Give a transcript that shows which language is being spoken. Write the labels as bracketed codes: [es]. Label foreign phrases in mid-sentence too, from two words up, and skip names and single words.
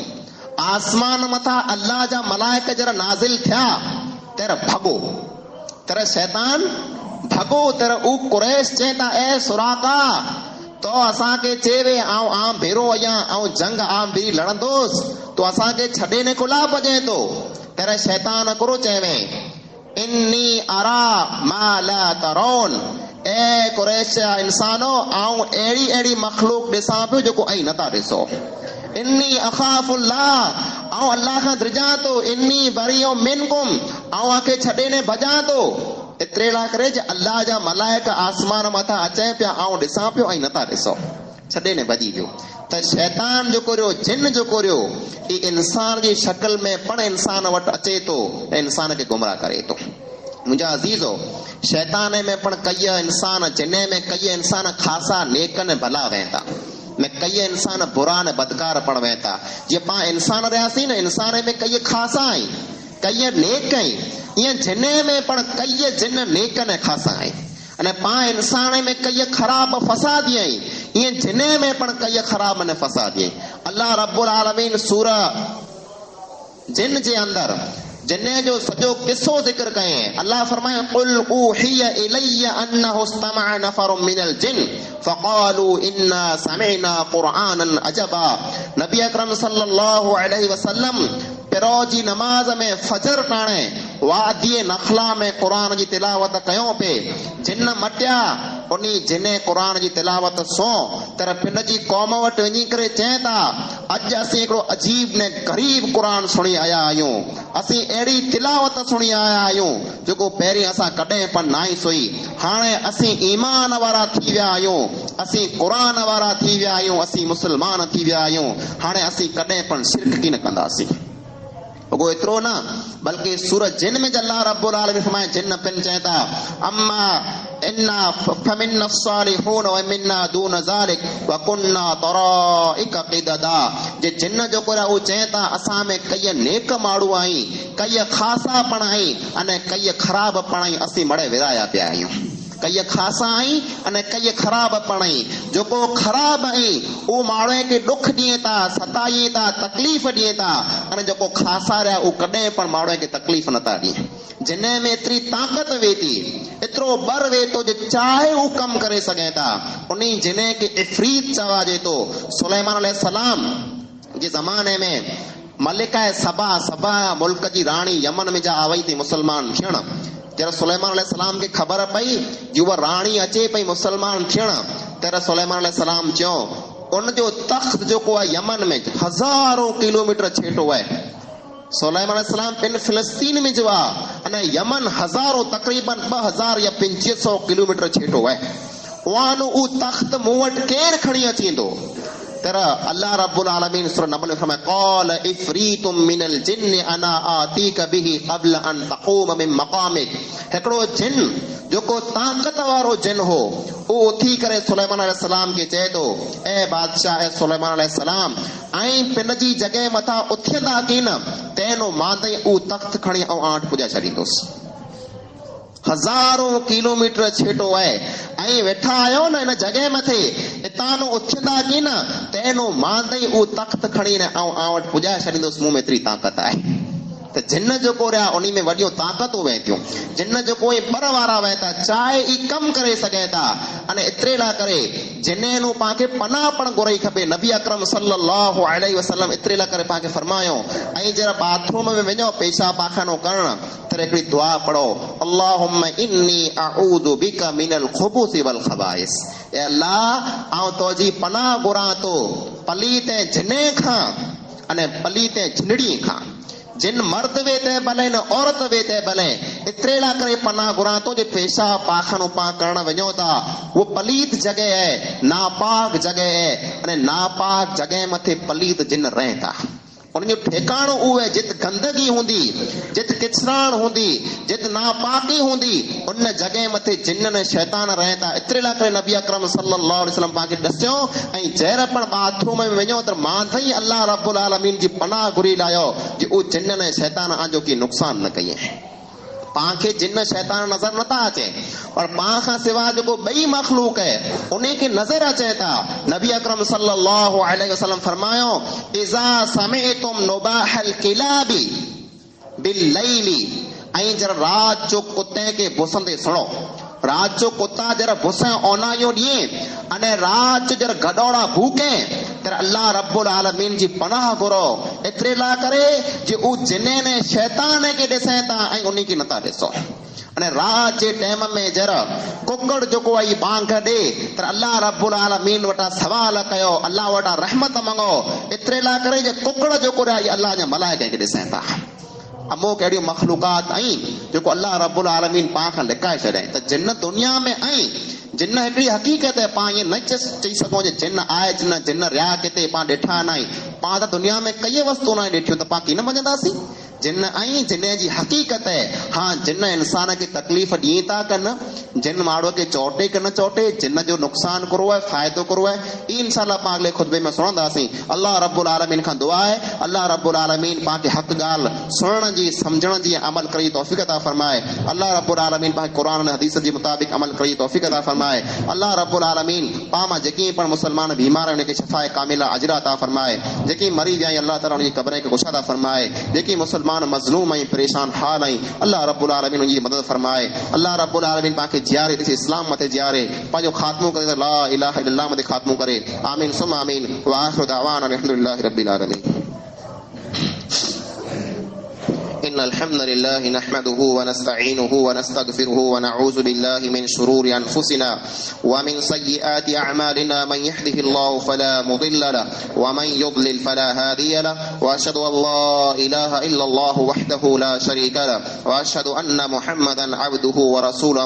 [kfr] आसमान मथां अल्लाह जा मलाइक जरा नाज़िल थिया तेरा भॻो तेरा शैतान भॻो तेरा ऊ कुरैश चए था ए सुराका तो असांखे चएवे आऊं भेरो आहियां ऐं जंग भी लड़ंदोसि तो असांखे छॾे ने कुला भॼे थो तेरा शैतान कुरो चएवे [ar] إني أرى ما لا ترون [kfr] ए कुरैश इंसानो आऊं अहिड़ी मखलूक ॾिसां पियो जेको ऐं नथा ॾिसो [ar] إني أخاف الله [kfr] ऐं अल्लाह खां द्रिजा थो [ar] إني بريء منكم [kfr] ऐं आखे छॾे ने भॼां थो एतिरे लाइ करे जे अल्लाह जा मलाइक आसमान मथां अचे पिया ऐं ॾिसां पियो ऐं नथा ॾिसो छॾे ने भॼी वियो त शैतान जेको रहियो जिन जेको रहियो ई इंसान जी शक्ल में पण इंसान वटि अचे थो ऐं इंसान खे गुमराह करे थो मुंहिंजा अज़ीज़ो शैतान में पण कई इंसान जिन में कई इंसान ख़ासा नेक ने भला वेंदा में कई इंसान बुरा ने बदकार पण वेंदा जीअं पाण इंसान रहियासीं न इंसान में कई ख़ासा आहिनि कई नेक आहिनि ईअं जिन में पण कई जिन नेक ने ख़ासा आहिनि अने पाण इंसान में कई ख़राब फसादी आहिनि ईअं जिन में पण कई ख़राब ने फसादी आहिनि [ar] الله رب العالمين [kfr] सूरा जिन जे अंदर जिन्ने जो सॼो किस्सो ज़िक्र कयईं अल्लाह फरमाए [ar] قل أوحي إلي أنه استمع نفر من الجن فقالوا إنا سمعنا قرآنا عجبا [kfr] नबी अकरम सल्लल्लाहु [ar] عليه وسلم [kfr] पिरो जी नमाज में फजर टाणे वादी नखला में क़ुरान जी तिलावत कयो पे जिन मटिया उन्ही जिने क़ुरान जी तिलावत सो तर पिन जी कौम वटि वञी करे चए था अॼु असीं हिकिड़ो अजीब ने ग़रीब क़ुरान सुणी आया आहियूं असीं अहिड़ी तिलावत सुणी आया आहियूं जेको पहिरीं असां कॾहिं पण नाई सुई हाणे असीं ईमान वारा थी विया आहियूं असीं क़ुरान वारा थी विया आहियूं असीं मुस्लमान थी विया आहियूं हाणे असीं कॾहिं पण शिरक न कंदासीं वो एतिरो न बल्कि सूरत जिन में [ar] الله رب العالمين [kfr] फरमाए जिन पिन चए था [ar] وأنا منا الصالحون ومنا دون ذلك كنا طرائق قددا [kfr] जे जिन जो कोरा वो चए था असां में कई नेक माण्हू आई कई ख़ासा पण आई अने कई ख़राब पण आई असीं मड़े विराया पिया आहियूं कई ख़ासा आई अने कई ख़राब पण आई जेको ख़राब आई वो माण्हू खे दुख ॾिए था सताए था तकलीफ़ ॾिए था अने जेको ख़ासा रहिया वो कॾहिं पण माण्हू खे तकलीफ़ नथा ॾियनि जिन में एतिरी ताक़त वे थी एतिरो बर वे थो जो चाहे वो कम करे सघे था उन जिन खे इफ़रीत चवाजे थो सुलेमान अलैहिस्सलाम जे ज़माने में मलिका सबा मुल्क जी राणी यमन में जा आवई थी मुसलमान थियण जरा सुलेमान अलैहिस्सलाम के खबर पई जो वह राणी अचे पई मुसलमान थियण तेरा सुलेमान अलैहिस्सलाम चयो उन जो तख्त जो को यमन में हजारों किलोमीटर छेटो है सुलेमान अलैहिस्सलाम पिन फिलिस्तीन में जो अने यमन हजारों तकरीबन 2000 या 2500 किलोमीटर छेटो है वानो उ तख्त मूं वटि केर खणी अचींदो तेरा [ar] الله رب العالمين [kfr] सूरह नमल में फरमाए [ar] قال عفريت من الجن أنا آتيك به قبل أن تقوم من مقامك [kfr] हिकिड़ो जिन जेको ताक़त वारो जिन हो वो उथी करे सुलेमान अलैहिस्सलाम के चए थो ए बादशाह ए सुलेमान अलैहिस्सलाम ऐं पिन जी जॻह मथां उथंदा की न तेनो मांदई उ तख्त खणी ऐं आंट पुॼाए छॾींदुसि हजारों किलोमीटर छेटो है ऐं वेठा आयो न इन जगह मथे इतानो उथंदा की न तेनो मांदई उ तख्त खणी ने ऐं आं वटि पुॼाए छॾींदुसि मूं में एतिरी ताक़त आहे त जिन जेको रहिया उन में वॾियूं ताक़तूं वेंदियूं जिन जेको बर वारा वह था चाहे ई कम करे सघे था अने एतिरे लाइ करे जिन पाण पनाह पण घुरई खपे नबी अकरम [ar] صلى الله عليه وسلم [kfr] एतिरे लाइ करे पाण फरमायो ऐं जरा बाथरूम में वञो पेशाब पाखानो करण त हिकिड़ी दुआ पढ़ो [ar] اللهم إني أعوذ بك من الخبث والخبائث [kfr] ए अल्लाह आउं तोजी पनाह घुरां थो पलीत जिने खां अने पलीत जिनड़ी खां जिन मर्द वेते भले न औरत वेते भले एतिरे लाइ करे पनाह घुरां थो जे पेशाब पाखानो पा करण वञो था वो पलीत जगह है नापाक जगह है अने नापाक जगह मथे पलीत जिन रहे था उन जो ठिकाणो उहो है जित गंदगी हूंदी जित किचराण हूंदी जित नापाकी हूंदी उन जगह मथे जिन ने शैतान रहे था एतिरे लाइ करे नबी अकरम [ar] صلى الله عليه وسلم [kfr] पाण खे ॾसियो ऐं जहिड़ा पण बाथरूम में वञो त मांधई [ar] الله رب العالمين [kfr] जी पनाह घुरी लायो जे उहो जिन ने शैतान आजो की नुक़सान न कई पाण खे जिन शैतान नज़र नथा अचे और पाण खां सवाइ जेको ॿई मखलूक है उन खे नज़र अचे था नबी अकरम [ar] صلى الله عليه وسلم [kfr] फरमायो [ar] إذا سمعتم نباح الكلاب بالليل [kfr] ऐं जरा रात जो कुत्ते के भुसंदे सुनो रात जो कुत्ता जरा भुसे ओनायो ॾिए अने रात जो जरा गडोड़ा भूके तर [ar] الله رب العالمين [kfr] जी पनाह घुरो एतिरे लाइ करे जे उ जिने ने शैतान के ॾिसे था ऐं उन खे नथा ॾिसो अने रात जे टाइम में जरा कुकड़ जेको आई बांग दे त [ar] الله رب العالمين [kfr] वटा सवाल कयो, अल्लाह वटा रहमत मंगो, एतिरे लाइ करे जे कुकड़ जेको आई अल्लाह जा मलाइका खे ॾिसनि था। अमो कहिड़ियूं मखलूकात आहिनि जेको [ar] الله رب العالمين [kfr] पाण खां लिकाए छॾियईं त जिन दुनिया में आहिनि, जिन हिकिड़ी हक़ीक़त है, पाण ईअं न चई सघूं जे जिन आहे जिन रिया किथे पाण ॾिठा न आहिनि, पाण त दुनिया में कई वस्तू न ॾिठियूं त पाण कीअं न मञंदासीं। जिन आई जिन जी हक़ीक़त है, हाँ जिन इंसान खे तकलीफ़ ॾी था कनि, जिन माण्हूअ खे चोटे की न चोटे, जिन जो नुक़सान करो है फ़ाइदो करो है, ई इंशाअल्लाह पाण अॻिले खुतबे में सुणंदासीं। [ar] الله رب العالمين [kfr] खां दुआ है [ar] الله رب العالمين [kfr] पाण खे हक़ ॻाल्हि सुणण जी सम्झण जी अमल करे तौफ़ीक़ अता फरमाए। [ar] الله رب العالمين [kfr] पाण क़ुरान ऐं हदीस जे मुताबिक़ अमल करे तौफ़ीक़ अता फरमाए। [ar] الله رب العالمين [kfr] पाण मां जेकी पण मुसलमान बीमार आहिनि उनखे शफ़ाए कामिला अजर अता फरमाए। जेकी मरीज़ आई अल्लाह ताला उनजी क़ब्र खे कुशा अता फरमाए। जेकी मुसलमान मज़लूम आई परेशान हाल आई [ar] الله رب العالمين [kfr] उनजी मदद फरमाए। [ar] الله رب العالمين [kfr] पाण खे जियारे ॾिसे, इस्लाम मथे जियारे, पंहिंजो ख़ात्मो करे त [ar] لا إله إلا الله [kfr] मथे ख़ात्मो करे। [ar] آمين ثم آمين وآخر دعوانا الحمد لله رب العالمين. إن الحمد لله نحمده ونستعينه ونستغفره ونعوذ بالله من شرور أنفسنا ومن سيئات أعمالنا. من يهده الله فلا مضل له ومن يضلل فلا هادي له، وأشهد أن لا إله إلا الله وحده لا شريك له، وأشهد أن محمدا عبده ورسوله.